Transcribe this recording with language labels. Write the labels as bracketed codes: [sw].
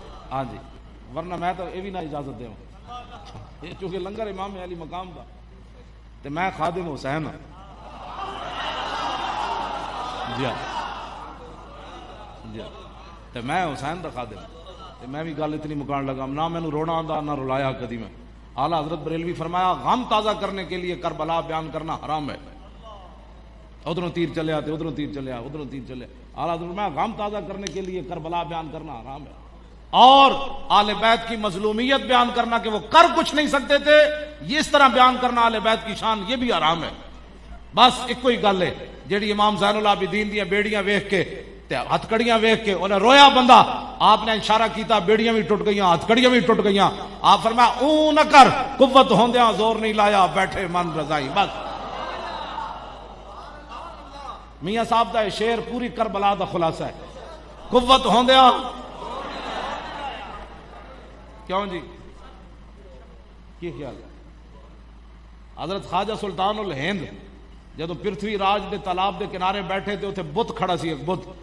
[pa] ہاں جی [ur] ورنہ میں تو یہ بھی نہ اجازت دوں، [pa] چونکہ لنگر امام علی مقام دا تے میں خادم حسین ہاں. جی ہاں جی ہاں تے میں حسین دا خادم تے میں بھی گل اتنی مکان لگا نہ مینوں رونا آندا نہ رلایا کدی. [ur] میں اعلیٰ حضرت بریلوی فرمایا غم تازہ کرنے کے لیے کربلا بیان کرنا حرام ہے. [pa] ادھروں تیر چلیا تے ادھروں تیر چلیا، ادھروں تیر چلیا. [ur] اعلیٰ حضرت فرمایا غم تازہ کرنے کے لیے کربلا بیان کرنا حرام ہے. اور آل بیت کی مظلومیت بیان کرنا کہ وہ کر کچھ نہیں سکتے تھے، یہ اس طرح بیان کرنا آل بیت کی شان، یہ بھی حرام ہے. [pa] بس ایک کوئی گل ہے جیڑی امام زین العابدین دیاں بیڑیاں ویکھ کے ہتھ کڑیاں ویکھ کے انہیں رویا بندہ، آپ نے اشارہ کیتا بیڑیاں بھی ٹوٹ گئیاں، ہتھ کڑیاں بھی ٹوٹ گئیاں. آپ فرمایا اون نہ کر، قوت ہوندیاں زور نہیں لایا، بیٹھے من رضائی. بس میاں صاحب دا شعر پوری کربلا دا خلاصہ ہے. قوت ہوندیاں کیوں جی کی خیال ہے؟ حضرت خواجہ سلطان الہند جدو پرتھوی راج دے تالاب دے کنارے بیٹھے تھے اتنے بت کھڑا سی ایک بت.